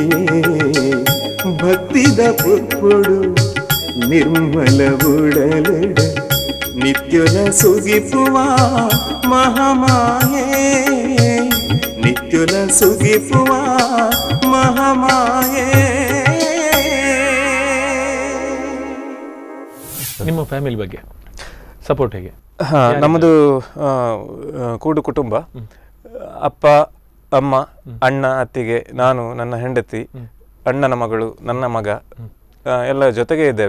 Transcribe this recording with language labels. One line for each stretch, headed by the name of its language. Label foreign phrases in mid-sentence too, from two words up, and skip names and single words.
Tulu: ಭಕ್ತಿದ ಪುರ್ಪೊಡು ನಿರ್ಮಲ ಉಡಲೆಡು ನಿತ್ಯಲ ಸುಗಿಪುವ ಮಹಾಮಾಯೆ. ನಿತ್ಯಲ ಸುಗಿಪುವ ಮಹಾಮಾಯೆ.
Kannada: ನಿಮ್ಮ ಫ್ಯಾಮಿಲಿ ಬಗ್ಗೆ ಸಪೋರ್ಟ್ ಹೇಗೆ? ನಮ್ಮದು ಕೂಡು ಕುಟುಂಬ. ಅಪ್ಪ, ಅಮ್ಮ, ಅಣ್ಣ, ಅತ್ತಿಗೆ, ನಾನು, ನನ್ನ ಹೆಂಡತಿ, ಅಣ್ಣನ ಮಗಳು, ನನ್ನ ಮಗ, ಎಲ್ಲ ಜೊತೆಗೆ ಇದ್ದೇವೆ.